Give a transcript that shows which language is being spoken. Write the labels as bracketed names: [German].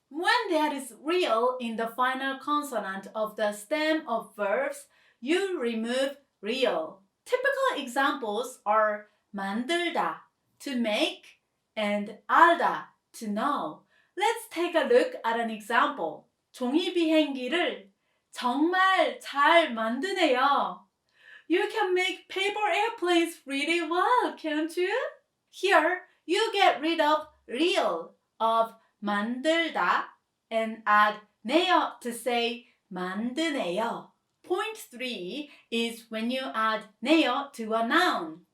[English] When there is real in the final consonant of the stem of verbs, you remove real. Typical examples are 만들다, to make, and 알다, to know. Let's take a look at an example. [Korean] 종이 비행기를 정말 잘 만드네요. [English] You can make paper airplanes really well, can't you? Here, you get rid of real of 만들다 and add 네요 to say 만드네요. Point 3 is when you add 네요 to a noun.